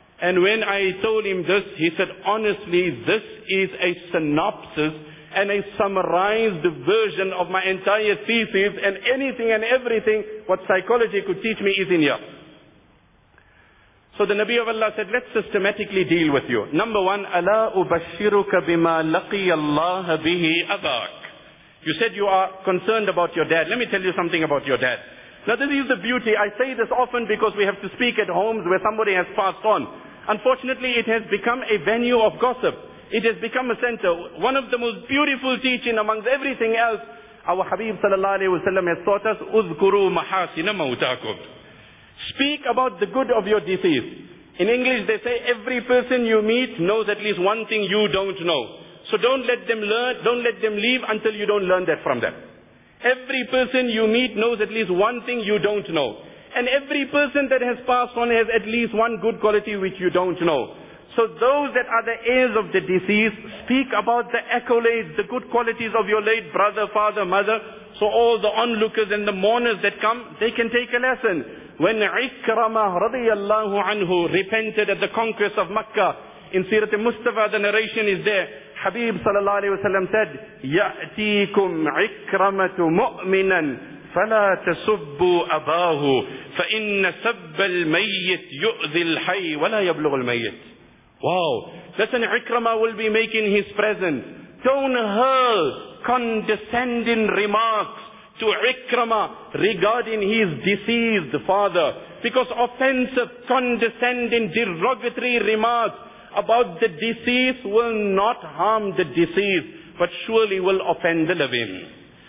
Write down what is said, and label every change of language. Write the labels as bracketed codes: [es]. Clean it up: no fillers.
[en] And when I told him this, he said, honestly, this is a synopsis and a summarized version of my entire thesis, and anything and everything what psychology could teach me is in here. So the Nabi of Allah said, let's systematically deal with you. Number one, [ar] أَلَا أُبَشِّرُكَ بِمَا لَقِيَ اللَّهَ بِهِ أَبَاكَ. [en] You said you are concerned about your dad. Let me tell you something about your dad. Now this is the beauty. I say this often because we have to speak at homes where somebody has passed on. Unfortunately, it has become a venue of gossip. It has become a center. One of the most beautiful teaching amongst everything else, our Habib sallallahu alayhi wa sallam has taught us, [ar] أُذْكُرُوا مَحَاسِنَ مَوْتَاكُمْ. [en] Speak about the good of your deceased. In English they say, every person you meet knows at least one thing you don't know. So don't let them learn, don't let them leave until you don't learn that from them. Every person you meet knows at least one thing you don't know. And every person that has passed on has at least one good quality which you don't know. So those that are the heirs of the deceased, speak about the accolades, the good qualities of your late brother, father, mother. So all the onlookers and the mourners that come, they can take a lesson. When Ikrama radiyallahu anhu repented at the conquest of Makkah, in Sirat al-Mustafa the narration is there. [ar] Habib sallallahu alayhi wa sallam said, يَأْتِيكُمْ عِكْرَمَةُ مُؤْمِنًا فَلَا تَسُبُّوا أَبَاهُ فَإِنَّ سَبَّ الْمَيِّتِ يُؤْذِي الْحَيِّ وَلَا يَبْلُغُ الْمَيِّتِ. [en] Wow. Listen, Ikrama will be making his present. Don't hurl condescending remarks to Ikrama regarding his deceased father. Because offensive, condescending, derogatory remarks about the deceased will not harm the deceased, but surely will offend the living.